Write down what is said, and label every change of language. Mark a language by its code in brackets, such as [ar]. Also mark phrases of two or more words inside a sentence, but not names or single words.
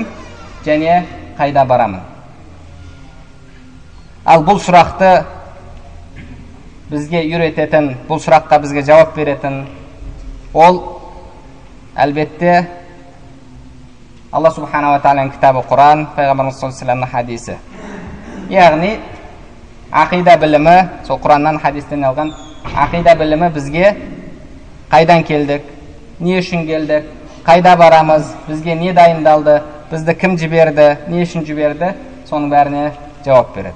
[kk] Және қайда барамын? Ал бұл сұрақты бізге үйрететін, бұл сұраққа бізге жауап беретін ол әлбетте Алла [ar] سبحانه وتعالى [kk] кітабы Құран, пайғамбарымыз [ar] صلى الله عليه وسلم [kk] хадисі. Яғни ақида білімі, сол Құраннан, хадистен алған ақида білімі бізге қайдан келдік, не үшін келдік, қайда барамыз, бізге не дайындалды, бізді кім жіберді, не үшін жіберді, соның бәріне жауап береді.